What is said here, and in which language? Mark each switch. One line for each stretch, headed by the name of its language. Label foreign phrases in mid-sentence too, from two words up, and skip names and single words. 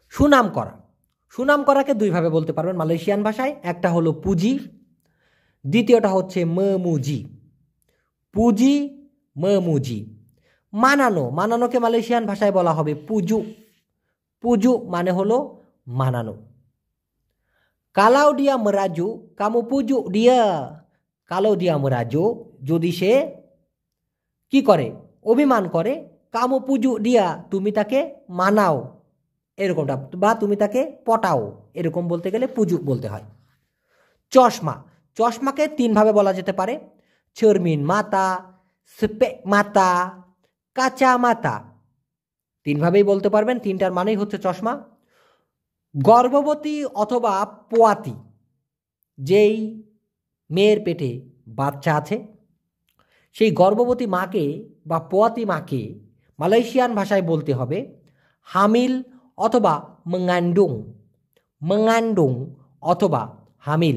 Bangla: সুনাম করা, সুনাম করাকে দুইভাবে বলতে পারবেন মালয়েশিয়ান ভাষায়, একটা হলো পুঁজি, দ্বিতীয়টা হচ্ছে মেমুজি। পুঁজি, মেমুজি। মানানো, মানানোকে মালয়েশিয়ান ভাষায় বলা হবে পুজু। পুজু মানে হলো মানানো।
Malay: kalau dia merajuk kamu pujuk dia, kalau dia merajuk
Bangla: যদি সে কি করে, অভিমান করে,
Malay: kamu pujuk
Bangla: দিয়া তুমি তাকে মানাও, এরকমটা, বা তুমি তাকে পটাও, এরকম বলতে গেলে পুজু বলতে হয়। চশমা, চশমাকে তিনভাবে বলা যেতে পারে,
Malay: cermin mata, spek mata, kaca mata,
Bangla: তিনভাবেই বলতে পারবেন, তিনটার মানেই হচ্ছে চশমা। গর্ভবতী অথবা পোয়াতি, যেই মেয়ের পেটে বাচ্চা আছে, সেই গর্ভবতী মাকে বা পোয়াতি মাকে মালয়েশিয়ান ভাষায় বলতে হবে হামিল অথবা
Malay: mengandung, mengandung
Bangla: অথবা হামিল।